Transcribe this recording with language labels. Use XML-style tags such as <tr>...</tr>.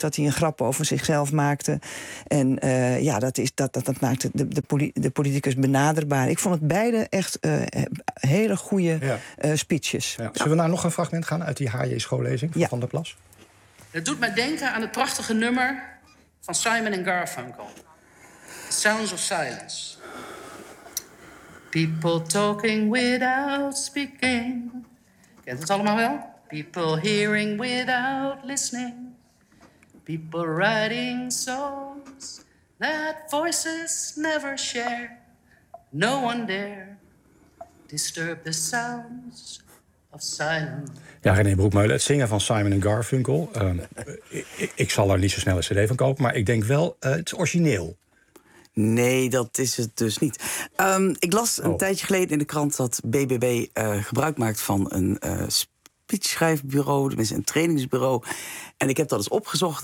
<nl>Dat hij een grap over zichzelf maakte. En dat maakte de politicus benaderbaar. Ik vond het beide echt hele goede speeches. Ja. Zullen we naar nog een fragment gaan uit die HJ schoollezing van Van der Plas? Het doet mij denken aan het prachtige nummer van Simon & Garfunkel: Sounds of Silence.</nl> <en>People talking without speaking.</en> <nl>Kent het allemaal wel?</nl> <en>People hearing without listening. People writing songs that voices never share. No one dare disturb the sounds of silence.</en> <nl>Ja, René Broekmeulen, het zingen van Simon & Garfunkel. ik zal er niet zo snel een cd van kopen, maar ik denk wel, het is origineel. Nee, dat is het dus niet. Ik las een tijdje geleden in de krant dat BBB gebruik maakt van een speechschrijfbureau, tenminste een trainingsbureau. En ik heb dat eens opgezocht.</nl>